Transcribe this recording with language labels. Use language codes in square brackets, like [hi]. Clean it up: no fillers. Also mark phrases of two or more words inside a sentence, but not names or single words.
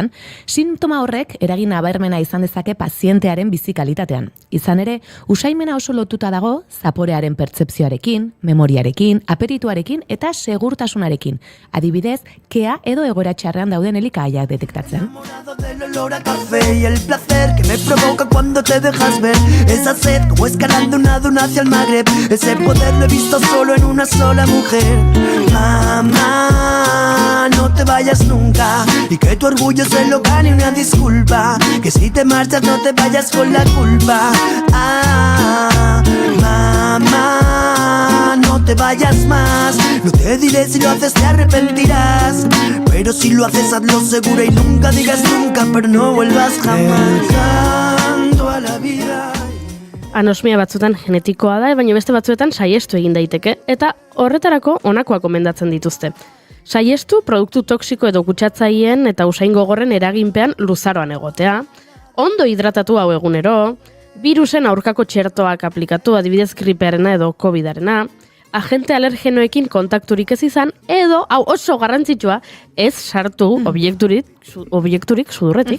[eu] Sintoma horrek eragin nabarmena izan dezake pazientearen bizi kalitatean. Izan ere, usaimena oso lotuta dago zaporearen pertzepzioarekin, memoriarekin, aperituarekin eta segurtasunarekin. Adibidez, kea edo egoera txarrean dauden elikagaiak detektatzen. [es] Del olor a café y el placer que me provoca cuando te dejas ver. Esa sed como escalando una duna hacia el Magreb. Ese poder lo he visto solo en una sola mujer. Mamá, no te vayas nunca y que tu orgullo se lo gane una disculpa. Que si te marchas no te vayas con la culpa. Mamá, no te vayas más. No te diré si lo haces te arrepentirás. Pero si lo haces hazlo seguro y nunca digas nunca, pero no vuelvas jamás. Canto a la vida. [eu] Anosmia batzuetan genetikoa da, baina beste batzuetan saiestu egin daiteke, eta horretarako honakoa komendatzen dituzte. Saiestu produktu toksiko edo kutsatzaileen eta usain gogorren eraginpean luzaroan egotea, ondo hidratatu hau egunero, virusen aurkako txertoak aplikatu, adibidez gripearena edo covidarena, agente alergenoekin kontakturik ez izan, edo, hau oso garrantzitsua, ez sartu obiekturik sudurretik.